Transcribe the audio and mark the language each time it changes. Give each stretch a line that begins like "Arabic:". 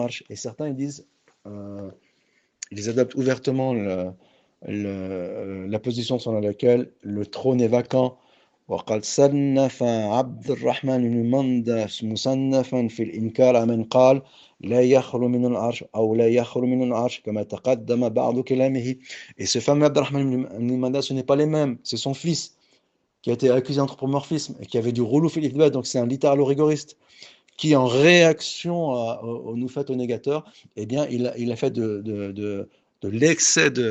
French: Et certains ils disent, ils adoptent ouvertement la position selon laquelle le trône est vacant.
Arabic: وقد صنف عبد الرحمن بن مندى مصنفا في الإنكار على من قال لا يخلو من العرش أو لا يخلو من العرش كما تقدم بعض كلامه.
French: Et ce fameux Abdurrahman ibn Manda, ce n'est pas les mêmes, c'est son fils qui a été accusé d'anthropomorphisme et qui avait du rouleau fil ithbat, donc c'est un littéralo-rigoriste, qui en réaction au nous fait au négateur, eh bien il a fait de l'excès